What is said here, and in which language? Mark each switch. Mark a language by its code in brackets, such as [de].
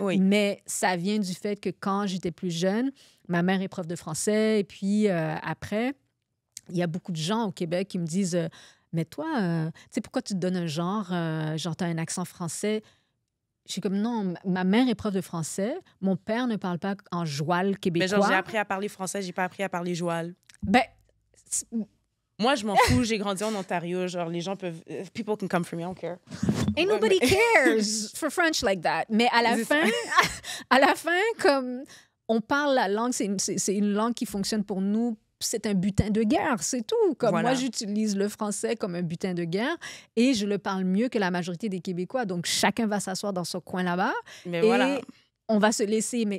[fr] Mais ça vient du fait que quand j'étais plus jeune, ma mère est prof de français. Et puis après, il y a beaucoup de gens au Québec qui me disent mais toi, tu sais, pourquoi tu te donnes un genre, genre, tu as un accent français? Je suis comme, non, ma mère est prof de français. Mon père ne parle pas en joual québécois. Mais genre, j'ai appris à parler français, j'ai pas appris à parler joual. Ben... Moi, je m'en fous, j'ai grandi en Ontario. Genre, les gens peuvent... [en] People can come for me, I don't care. Ain't nobody cares for French like that. [fr] Mais à la fin, comme on parle la langue, c'est une langue qui fonctionne pour nous. C'est un butin de guerre, c'est tout. Comme moi, j'utilise le français comme un butin de guerre et je le parle mieux que la majorité des Québécois. Donc, chacun va s'asseoir dans son coin là-bas et on va se laisser.